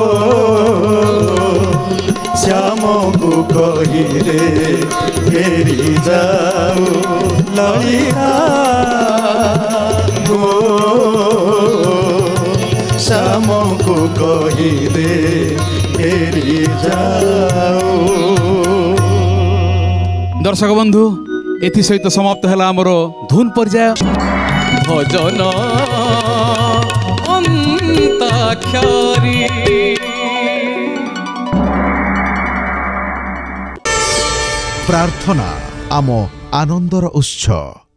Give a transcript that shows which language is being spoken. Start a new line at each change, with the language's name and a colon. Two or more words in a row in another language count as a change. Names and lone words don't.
Odia: ଶ୍ୟାମକୁ କହିଦେ ଫେରି ଯାଉ, ଲଳିତା ଗୋ ଶ୍ୟାମକୁ କହିଦେ ଫେରି ଯାଉ। ଦର୍ଶକ ବନ୍ଧୁ, ଏସହିତ ସମାପ୍ତ ହେଲା ଆମର ଧୁନ ପର୍ଯ୍ୟାୟ ଭଜନ ଅନ୍ତାକ୍ଷରୀ। ପ୍ରାର୍ଥନା ଆମ ଆନନ୍ଦର ଉତ୍ସ।